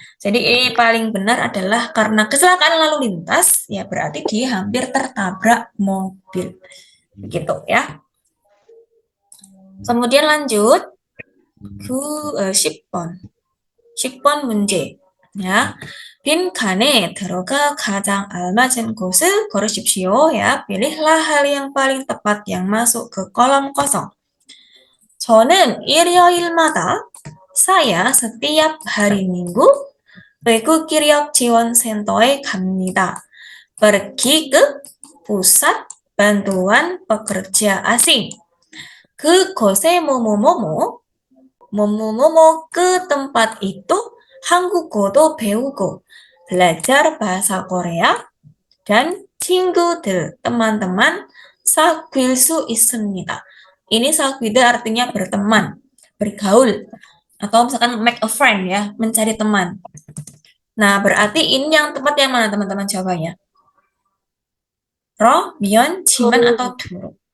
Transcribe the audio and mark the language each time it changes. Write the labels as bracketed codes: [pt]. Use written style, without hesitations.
[id] Jadi ini paling benar adalah karena kecelakaan lalu lintas, ya berarti dia hampir tertabrak mobil. Begitu ya. Kemudian lanjut ke 10번. [ko] 10번 문제. Ya, 빈칸에 들어가 가장 알맞은 곳을 고르십시오. [id] Ya, pilihlah hal yang paling tepat yang masuk ke kolom kosong. [ko] 저는 일요일마다 [id] saya setiap hari Minggu [ko] 외국 기력 지원 센터에 갑니다. [id] Pergi ke pusat bantuan pekerja asing. [ko] 그곳에 뭐뭐뭐뭐 [id] ke tempat itu [ko] 한국어도 배우고 [id] belajar bahasa Korea dan [ko] 친구들, teman-teman 사귈 수 있습니다. [id] Ini 사귀다 artinya berteman, bergaul, atau misalkan make a friend ya, mencari teman. Nah, berarti ini yang tepat yang mana teman-teman jawabannya? 러, 미연, 지만, atau 두로?